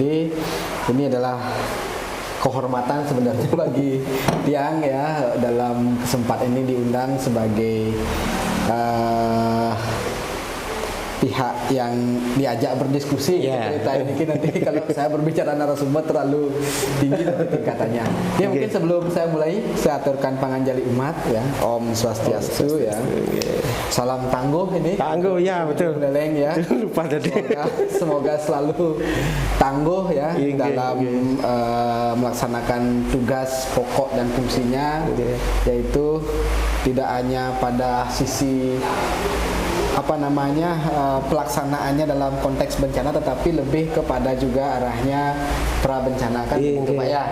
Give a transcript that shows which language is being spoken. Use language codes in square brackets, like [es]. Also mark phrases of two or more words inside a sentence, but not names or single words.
[id] Ini adalah kehormatan sebenarnya bagi Tiang ya dalam kesempatan ini diundang sebagai pihak yang diajak berdiskusi cerita ini nanti kalau saya berbicara narasumber terlalu tinggi nanti tingkatannya. Mungkin sebelum saya mulai saya aturkan panganjali umat ya. Om Swastiastu ya. Salam tangguh ini. Tangguh ya, betul. Buleleng ya. Lupa tadi. Semoga selalu tangguh ya dalam melaksanakan tugas pokok dan fungsinya, yaitu tidak hanya pada sisi pelaksanaannya dalam konteks bencana, tetapi lebih kepada juga arahnya prabencana kan gitu Pak ya.